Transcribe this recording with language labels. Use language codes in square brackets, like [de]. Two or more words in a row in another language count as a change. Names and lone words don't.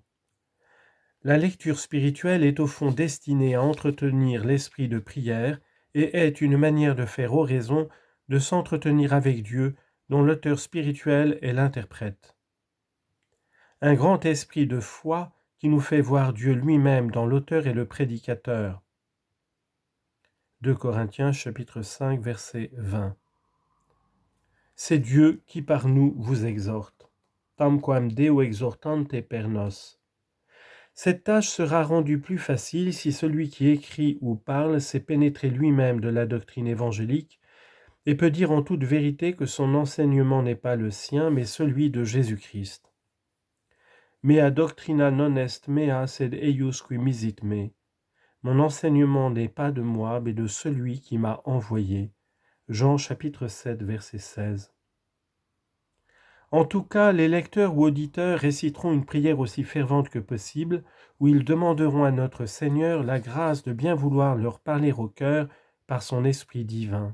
[fr] La lecture spirituelle est au fond destinée à entretenir l'esprit de prière et est une manière de faire oraison, de s'entretenir avec Dieu, dont l'auteur spirituel est l'interprète. Un grand esprit de foi qui nous fait voir Dieu lui-même dans l'auteur et le prédicateur. 2 Corinthiens chapitre 5 verset 20. C'est Dieu qui par nous vous exhorte. [la] Tamquam Deo exhortante per nos. [fr] Cette tâche sera rendue plus facile si celui qui écrit ou parle sait pénétrer lui-même de la doctrine évangélique et peut dire en toute vérité que son enseignement n'est pas le sien, mais celui de Jésus-Christ. [la] Mea doctrina non est mea sed eius qui misit me. [fr] Mon enseignement n'est pas de moi, mais de celui qui m'a envoyé. Jean chapitre 7, verset 16. En tout cas, les lecteurs ou auditeurs réciteront une prière aussi fervente que possible, où ils demanderont à notre Seigneur la grâce de bien vouloir leur parler au cœur par son esprit divin.